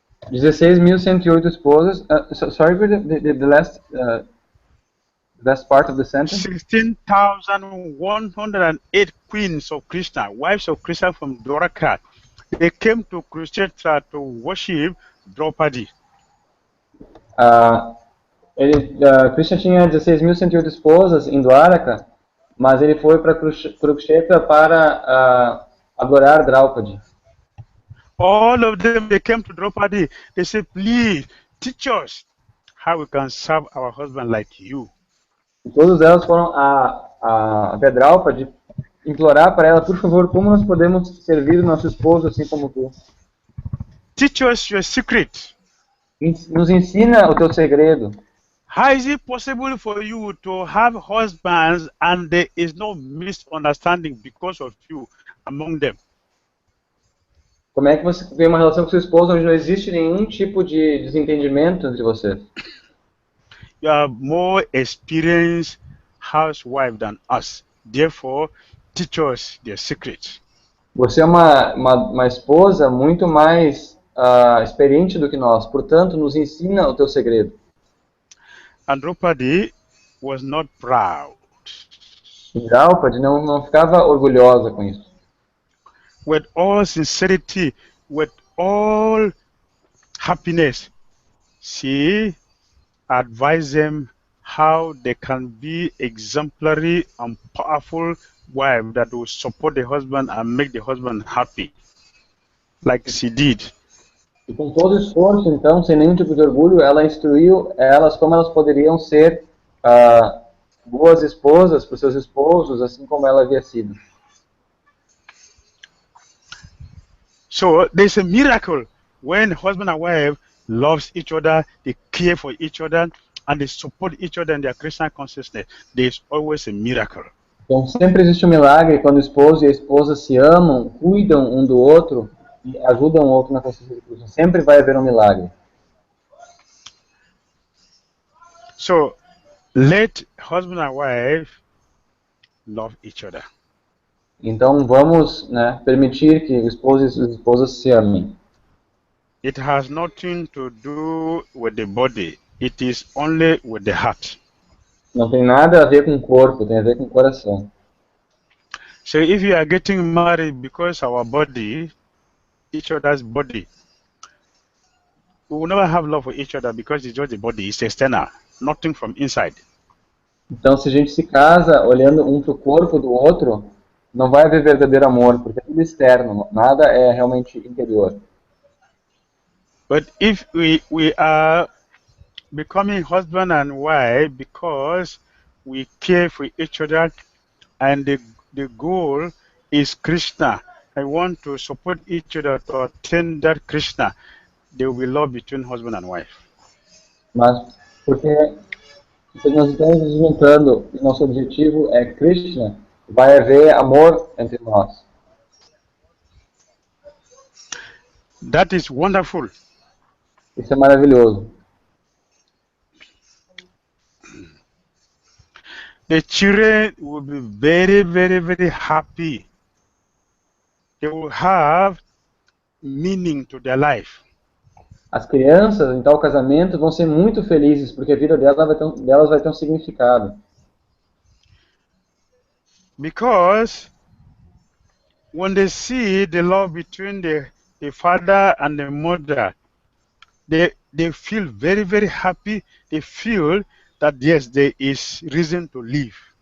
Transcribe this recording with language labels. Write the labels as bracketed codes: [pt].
[pt] 16.108 esposas. [en] Sorry for the last part of the sentence. 16,108 queens of Krishna, wives of Krishna from Dwaraka, they came to Kurukshetra to worship Draupadi. [pt] Krishna tinha 16.108 esposas em Dwaraka, mas ele foi para Kurukshetra para adorar Draupadi. [en] All of them, they came to Draupadi. They said, please, teach us how we can serve our husband like you. [pt] E todas elas foram a Draupadi implorar para ela, por favor, como nós podemos servir o nosso esposo assim como tu? [en] Teach us your secret. [pt] Nos ensina o teu segredo. [en] How is it possible for you to have husbands and there is no misunderstanding because of you among them? [pt] Como é que você tem uma relação com seu esposo onde não existe nenhum tipo de desentendimento entre vocês? [en] You are more experienced housewife than us. Therefore, teach us their secret. [pt] Você é uma esposa muito mais experiente do que nós. Portanto, nos ensina o teu segredo. [en] And Draupadi was not proud. [pt] E Draupadi não ficava orgulhosa com isso. [en] With all sincerity, with all happiness, she advised them how they can be exemplary and powerful wife that will support the husband and make the husband happy, like she did. [pt] E com todo esforço, então, sem nenhum tipo de orgulho, ela instruiu elas como elas poderiam ser boas esposas para os seus esposos, assim como ela havia sido. [en] So there's a miracle when husband and wife loves each other, they care for each other, and they support each other in their Christian consciousness. There's always a miracle. [pt] Então sempre existe um milagre quando o esposo e a esposa se amam, cuidam um do outro e ajudam o outro na consciência de Krishna. Sempre vai haver um milagre. [en] So let husband and wife love each other. [pt] Então vamos, né, permitir que o esposo e as esposas se amem. [en] It has nothing to do with the body. It is only with the heart. [pt] Não tem nada a ver com o corpo, tem a ver com o coração. [en] So if you are getting married because our body, each other's body, we will never have love for each other because it's just the body, it's external, nothing from inside. [pt] Então se a gente se casa olhando um para o corpo do outro, não vai haver verdadeiro amor, porque é tudo externo, nada é realmente interior. [en] But if we are becoming husband and wife because we care for each other and the goal is Krishna, I want to support each other to attain that Krishna, there will be love between husband and wife. [pt] Mas porque se nós estamos nos juntando e nosso objetivo é Krishna, vai haver amor entre nós. [en] That is wonderful. [pt] Isso é maravilhoso. [en] The children will be very, very, very happy. They will have meaning to their life. [pt] As crianças em tal casamento vão ser muito felizes, porque a vida delas vai ter um significado. [en] Because when they see the love between the father and the mother, they feel very, very happy. They feel that yes, there is reason to live.